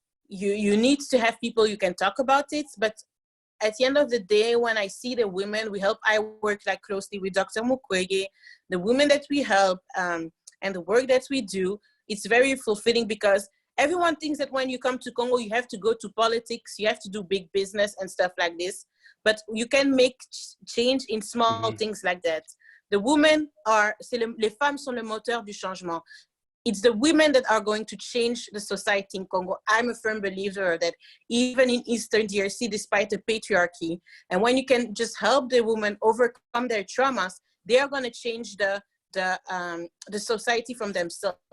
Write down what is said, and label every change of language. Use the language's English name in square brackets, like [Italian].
[English] You need to have people you can talk about it, but at the end of the day, when I see the women I work like closely with Dr. Mukwege, the women that we help, and the work that we do, it's very fulfilling, because everyone thinks that when you come to Congo, you have to go to politics, you have to do big business and stuff like this, but you can make change in small things like that. The women [French] les femmes sont le moteur du changement. [English] It's the women that are going to change the society in Congo. I'm a firm believer that even in Eastern DRC, despite the patriarchy, and when you can just help the women overcome their traumas, they are going to change the society from themselves.